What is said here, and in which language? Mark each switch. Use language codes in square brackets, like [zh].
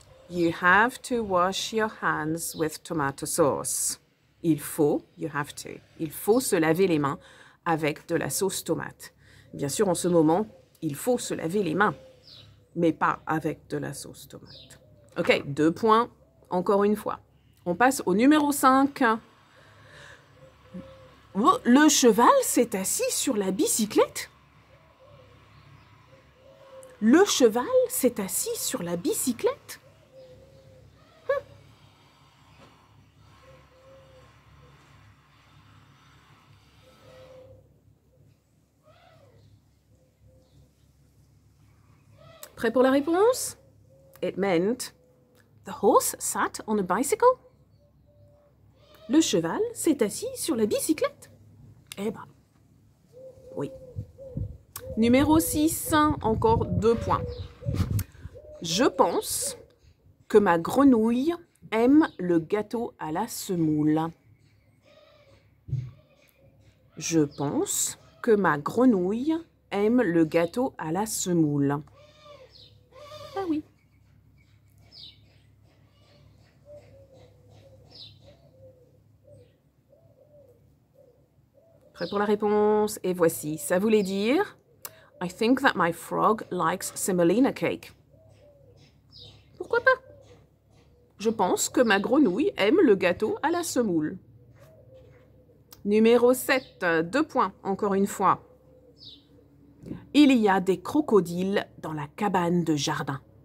[en] You have to wash your hands with tomato sauce. [fr] Il faut, [en] you have to. [fr] Il faut se laver les mains avec de la sauce tomate. Bien sûr, en ce moment, il faut se laver les mains, mais pas avec de la sauce tomate. Ok, 2 points, encore une fois. On passe au numéro 5. Le cheval s'est assis sur la bicyclette. Le cheval s'est assis sur la bicyclette. Prêt pour la réponse? [en] It meant the horse sat on a bicycle. [fr] Le cheval s'est assis sur la bicyclette. Eh ben, oui. Numéro 6, encore 2 points. Je pense que ma grenouille aime le gâteau à la semoule. Je pense que ma grenouille aime le gâteau à la semoule. Ah oui. Prêt pour la réponse? Et voici, ça voulait dire [en] I think that my frog likes semolina cake. [fr] Pourquoi pas? Je pense que ma grenouille aime le gâteau à la semoule. Numéro 7, 2 points, encore une fois. Il y a des crocodiles dans la cabane de jardin.